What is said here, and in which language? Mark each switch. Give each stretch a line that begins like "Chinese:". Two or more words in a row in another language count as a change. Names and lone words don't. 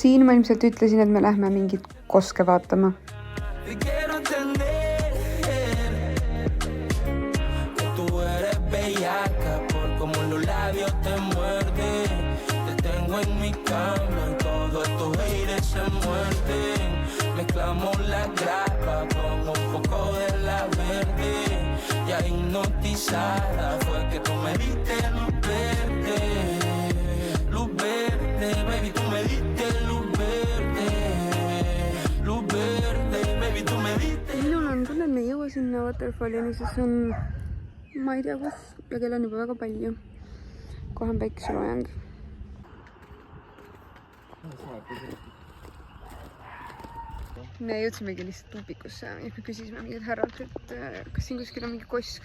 Estonian: siin ma ilmselt ütlesin, et me lähme mingit koske vaatama.
Spanish: Te quiero entender que tú eres bellaca por como los labios te muerden. Te tengo en mi cama y todos estos haters se muerden. Mezclamos la grapa con un poco de la verde. Ya hipnotizada fue que tú me diste luz verde. Luz verde, baby, tú me diste luz verde. Luz verde, baby, tú me diste.
Estonian: Minul on tunne, et me ei jõua sinna Waterfallini, sest see on, ma ei tea kus, ja kell on juba väga palju. Kohe on päikeseloojang. Me jõudsimegi lihtsalt tupikusse ja me küsisime mingid härralt, et kas siin kuskil on mingi kosk.